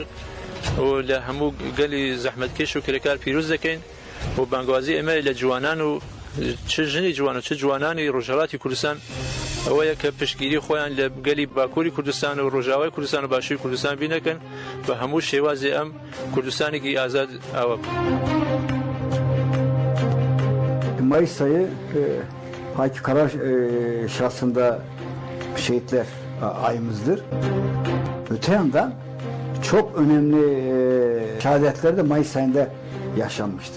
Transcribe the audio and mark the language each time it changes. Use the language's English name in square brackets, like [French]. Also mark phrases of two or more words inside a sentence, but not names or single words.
[Central Kurdish] و لە هەموو گەلی زەحمەتکێش و کرێکار پیرۆز دەکەین و بانگوازی ئێمە لە جوانان و چ ژنی جوان و چ جوانانی ڕۆژهەڵاتی کوردستان ئەوەیە کە پشتگیری خۆیان لە گەلی باکووری کوردستان و ڕۆژاوای کوردستان و باشووری کوردستان بینەکەن بە هەموو شێوازێ ئەم کوردستانێکی ئازاد ئاوە [Turkish] Mayıs ayı Haki Kara şahsında şehitler ayımızdır. Öte yandan çok önemli şehadetler de Mayıs ayında yaşanmıştır.